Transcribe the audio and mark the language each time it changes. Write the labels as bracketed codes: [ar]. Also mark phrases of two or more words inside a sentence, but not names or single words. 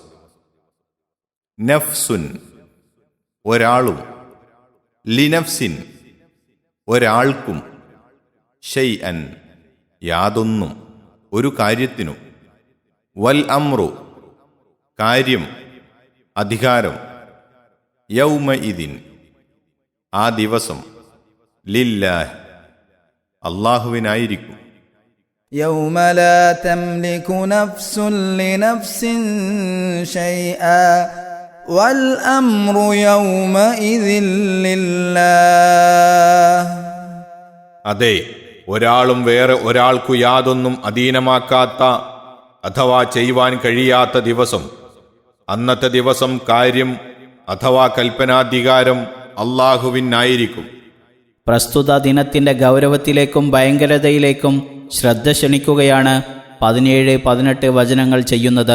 [ml] നഫ്സുൻ ഒരാളും, ലിനഫ്സിൻ ഒരാൾക്കും, ഷൈഅൻ യാതൊന്നും ഒരു കാര്യത്തിനും, [ar] والأمر [ml] കാര്യം അധികാരം, യൗമഇദിൻ ആ ദിവസം, ലില്ലാഹ് അല്ലാഹുവിനായിരിക്കും. [ar] يوم لا تملك نفس لنفس شيئا والأمر يومئذ لله [ml] അതെ, ഒരാളും വേറെ ഒരാൾക്കു യാതൊന്നും അധീനമാക്കാത്ത അഥവാ ചെയ്യുവാൻ കഴിയാത്ത ദിവസം. അന്നത്തെ ദിവസം കാര്യം അഥവാ കൽപ്പനാധികാരം അല്ലാഹുവിനായിരിക്കും. പ്രസ്തുത ദിനത്തിൻ്റെ ഗൗരവത്തിലേക്കും ഭയങ്കരതയിലേക്കും ശ്രദ്ധ ക്ഷണിക്കുകയാണ് 17-18 വചനങ്ങൾ ചെയ്യുന്നത്.